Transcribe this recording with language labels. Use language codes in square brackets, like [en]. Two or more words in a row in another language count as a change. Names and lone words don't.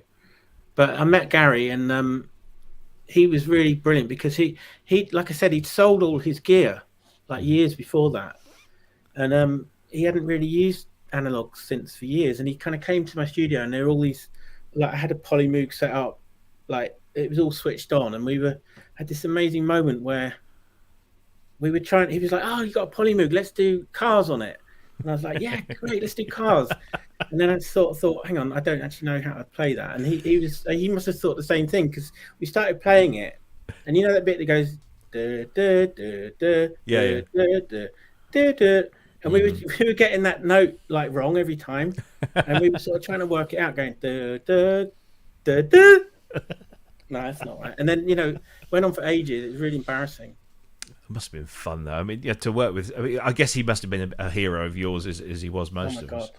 [en] But I met Gary, and he was really brilliant, because he like I said, he'd sold all his gear like years before that, and he hadn't really used analog synths for years, and he kind of came to my studio, and there were all these, like, I had a Moog set up, like it was all switched on, and we had this amazing moment where we were trying. He was like, "Oh, you got a Moog? Let's do Cars on it." And I was like, "Yeah, great, let's do Cars." And then I sort of thought, "Hang on, I don't actually know how to play that." And he must have thought the same thing, because we started playing it, and you know that bit that goes, duh, duh, duh, duh, Yeah. duh, duh, duh, duh, and we were getting that note like wrong every time, and we were sort of trying to work it out, going duh, duh, duh, duh. No, that's not right. And then went on for ages. It was really embarrassing. It must have been fun though. I mean, to work with. I guess he must have been a hero of yours, as he was most of us.